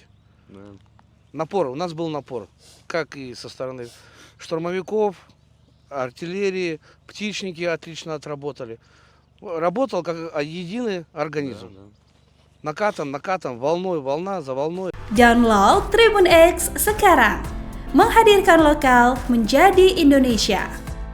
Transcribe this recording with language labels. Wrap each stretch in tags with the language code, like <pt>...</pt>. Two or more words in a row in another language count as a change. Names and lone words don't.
<ru>Да. Напор, у нас был напор, как и со стороны штурмовиков, артиллерии, птичники отлично отработали. Работал как единый организм. Да, да. Накатом, волной, волна за волной.</ru> <id>Download Tribun X sekarang, menghadirkan lokal menjadi Indonesia.</id>